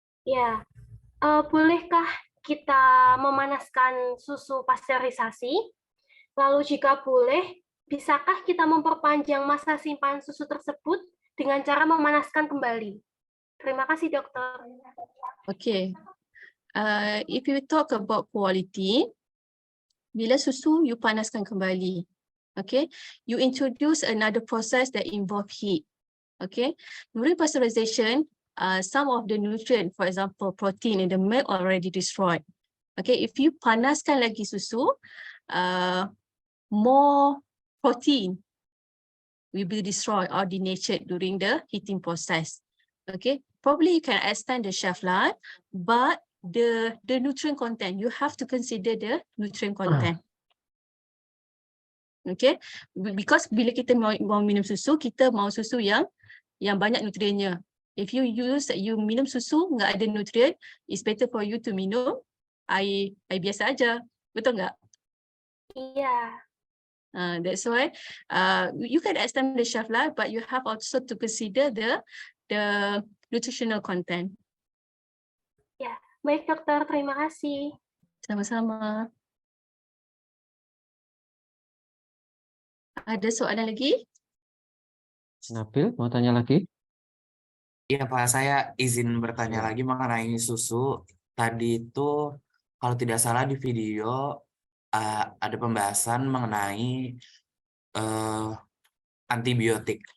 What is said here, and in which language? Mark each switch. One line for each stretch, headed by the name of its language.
Indonesian: Ya, bolehkah kita memanaskan susu pasteurisasi? Lalu jika boleh, bisakah kita memperpanjang masa simpan susu tersebut dengan cara memanaskan kembali? Terima kasih, dokter.
English: Okay. If you talk about quality,
Malay: bila susu
English: you
Malay: panaskan kembali,
English: okay, you introduce another process that involve heat. Okay, during pasteurization, some of the nutrient, for example, protein in the milk already destroyed. Okay, if you
Malay: panaskan lagi susu,
English: more protein will be destroyed or denatured during the heating process. Okay, probably you can extend the shelf life, but the nutrient content, you have to consider the nutrient content. Okay, because
Malay: bila kita mau minum susu, kita mau susu yang banyak nutriennya.
English: If you
Malay: minum susu nggak ada nutrien,
English: it's better for you to
Malay: minum air biasa aja. Betul nggak?
Indonesian: Iya.
English: That's why you can extend the shelf life, but you have also to consider the nutritional content.
Indonesian: Ya, baik dokter, terima kasih. Sama-sama.
Malay: Ada soalan lagi?
Indonesian: Nabil, mau tanya lagi? Iya Pak, saya izin bertanya Ya. lagi mengenai susu. Tadi itu kalau tidak salah di video ada pembahasan mengenai antibiotik.